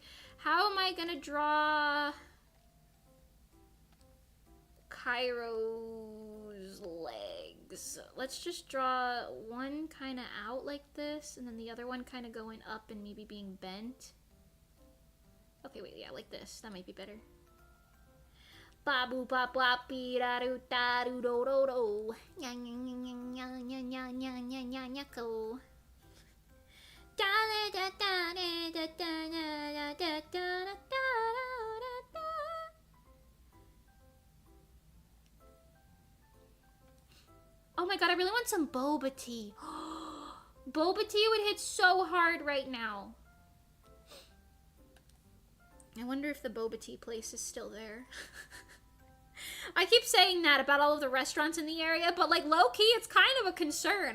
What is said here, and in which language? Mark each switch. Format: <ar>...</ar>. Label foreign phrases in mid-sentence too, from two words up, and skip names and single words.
<en>How am I going to draw Cairo's legs? Let's just draw one kind of out like this, and then the other one kind of going up and maybe being bent. Okay, wait, yeah, like this. That might be better. Babu bop bop be da do da do do do do. Nya nya nya nya nya nya nya nya nya nya ko. Da da da da da da da da da da da. god, I really want some boba tea. Boba tea would hit so hard right now. I wonder if the boba tea place is still there. I keep saying that about all of the restaurants in the area, but like low-key, it's kind of a concern.</en>